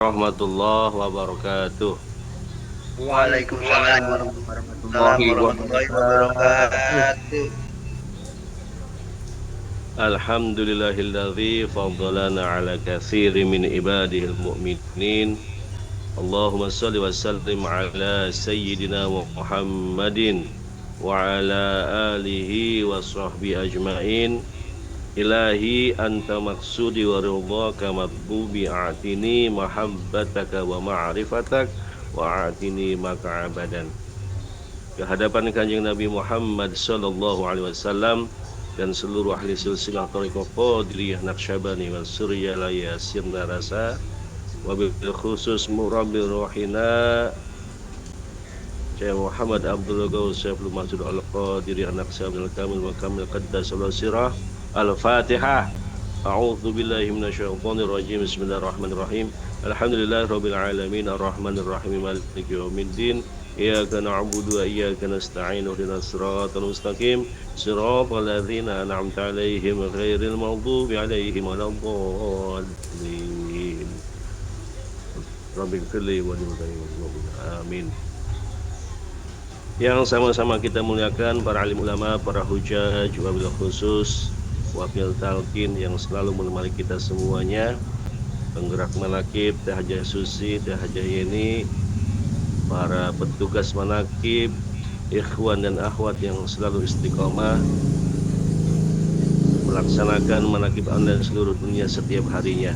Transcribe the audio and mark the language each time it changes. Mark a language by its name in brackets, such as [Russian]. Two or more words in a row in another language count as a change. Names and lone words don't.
[Arabic] ورحمة الله وبركاته. وعليكم السلام ورحمة الله ورحمة الله وبركاته. وبركاته. الحمد لله الذي فضلنا على كثير من عباده المؤمنين. اللهم صل وسلم على سيدنا محمد وعلى آله وصحبه أجمعين. إلهي أنت مقصودي ورضاك مطلوبي أعطني محبتك ومعرفتك وأعطني مكا أبدا. [Indonesian] Kehadapan Kanjeng Nabi Muhammad [Arabic] صلى الله عليه وسلم [Indonesian] dan seluruh ahli silsilah thariqah Qadiriyah Naqsyabani wal Suryalaya sirna rasa [Arabic] وبالخصوص مربي روحنا [Indonesian] Syekh Muhammad Abdul Ghaus Syaikhul Mahsud Al-Qadiriyah Naqsyabani al-Kamil wa Kamil [Arabic] قدس الله سره. الفاتحة. أعوذ بالله من الشيطان الرجيم. بسم الله الرحمن الرحيم. الحمد لله رب العالمين الرحمن الرحيم مالك يوم الدين. إياك نعبد وإياك نستعين اهدنا الصراط المستقيم صراط الذين أنعمت عليهم غير المغضوب عليهم ولا الضالين. رب الكل وآمين. [Indonesian] Yang sama-sama kita muliakan para alim ulama, para hujaj, [Arabic] وبالخصوص وبالتلقين [Indonesian] yang selalu menemani kita semuanya, penggerak manakib, Teh Hajah Susi, Teh Hajah Yeni, para petugas manakib, ikhwan dan akhwat yang selalu istiqomah melaksanakan manakib Anda seluruh dunia setiap harinya.